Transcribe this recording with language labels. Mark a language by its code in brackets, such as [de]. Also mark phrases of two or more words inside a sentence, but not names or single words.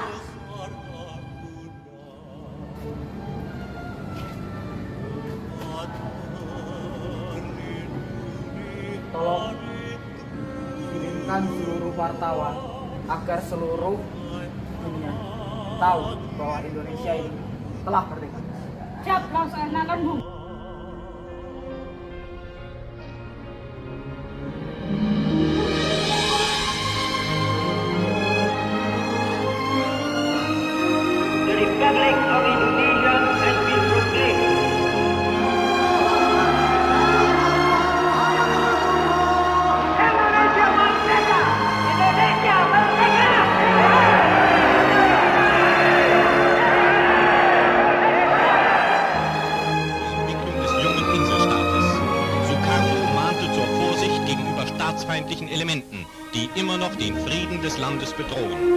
[id] Tolong kirimkan seluruh wartawan agar seluruh dunia tahu bahwa Indonesia ini telah merdeka. Siap, laksanakan, Bung. [en] The Republic of Indonesia has been proclaimed. [id] Indonesia merdeka! Indonesia merdeka! [de] Entwicklung des jungen Inselstaates. Sukarno mahnte zur Vorsicht gegenüber staatsfeindlichen Elementen, die immer noch den Frieden des Landes bedrohen.